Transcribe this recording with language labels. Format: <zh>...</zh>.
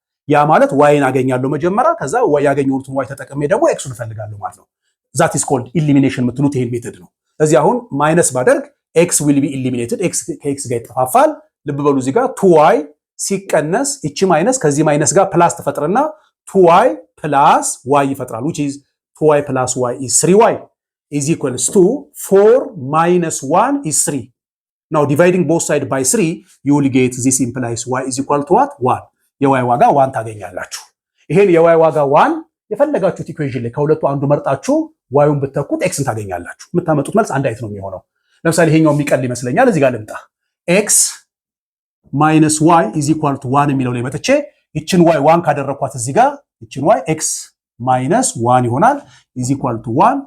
<am>ያ ማለት ዋይን አገኛለሁ መጀመሪያ፣ ከዛ ዋይ ያገኘሁትን ዋይ ተጠቅሜ ደግሞ ኤክሱን እፈልጋለሁ ማለት ነው።</am> <en>ዛት ኢዝ ኮልድ ኢሊሚኔሽን</en> <am>የምትሉት ይሄን ሜተድ ነው። ስለዚህ አሁን ማይነስ ባደርግ</am> <en>ኤክስ ዊል ቢ ኢሊሚኔትድ፣</en> <am>ኤክስ ከኤክስ ጋር ይጠፋፋል። ልብ በሉ እዚህ ጋር 2y ሲቀነስ እቺ ማይነስ ከዚህ ማይነስ ጋር ፕላስ ተፈጥረና 2y ፕላስ y ይፈጥራል</am> <en>which is 2y plus y is 3y is equals to 4 minus 1 is 3. Now dividing both sides by 3 you will get this implies y is equal to what? 1.</en> <am>የy ዋጋ 1 ታገኛላችሁ። ይሄን የy ዋጋ 1 የፈለጋችሁት ኢኩዌሽን ላይ ከሁለቱ አንዱ መርጣችሁ yውን ብትተኩት xን ታገኛላችሁ። የምታመጡት መልስ አንድ አይነት ነው የሚሆነው። ለምሳሌ ይሄኛው የሚቀል ይመስለኛል። እዚህ ጋር ልምጣ።</am> <en>x minus y is equal to 1</en> <am>የሚለው ላይ መጥቼ ይችን y 1 ካደረኳት እዚህ ጋር ይችን y</am> <en>x minus 1</en> <am>ይሆናል</am> <en>is equal to 1.</en>